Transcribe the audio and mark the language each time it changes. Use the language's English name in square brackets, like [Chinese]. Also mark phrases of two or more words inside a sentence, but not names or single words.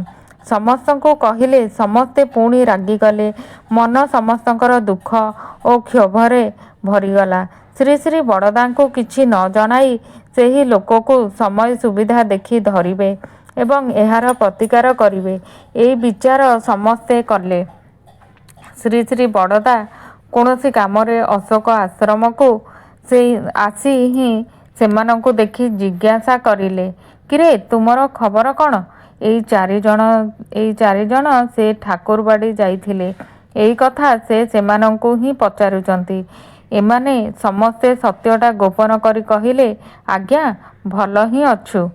[Odia] ସମସ୍ତଙ୍କୁ କହିଲେ, ସମସ୍ତେ ପୁଣି ରାଗିଗଲେ। ମନ ସମସ୍ତଙ୍କର ଦୁଃଖ ଓ କ୍ଷୋଭରେ ଭରିଗଲା। ଶ୍ରୀ ଶ୍ରୀ ବଡ଼ଦାଙ୍କୁ କିଛି ନ ଜଣାଇ ସେହି ଲୋକକୁ ସମୟ ସୁବିଧା ଦେଖି ଧରିବେ ଏବଂ ଏହାର ପ୍ରତିକାର କରିବେ, ଏଇ ବିଚାର ସମସ୍ତେ କଲେ। ଶ୍ରୀ ଶ୍ରୀ ବଡ଼ଦା କୌଣସି କାମରେ ଅଶୋକ ଆଶ୍ରମ କୁ ସେ ଆସି ହିଁ ସେମାନଙ୍କୁ ଦେଖି ଜିଜ୍ଞାସା କରିଲେ, କିରେ ତୁମର ଖବର କଉଣ? ଏଇ ଚାରି ଜଣ ସେ ଠାକୁରବାଡ଼ି ଯାଇଥିଲେ, ଏଇ କଥା ସେ ସେମାନଙ୍କୁ ହିଁ ପଚାରୁଛନ୍ତି। ଏମାନେ ସମସ୍ତେ ସତ୍ୟଟା ଗୋପନ କରି କହିଲେ, ଆଜ୍ଞା ଭଲ ହିଁ ଅଛୁ।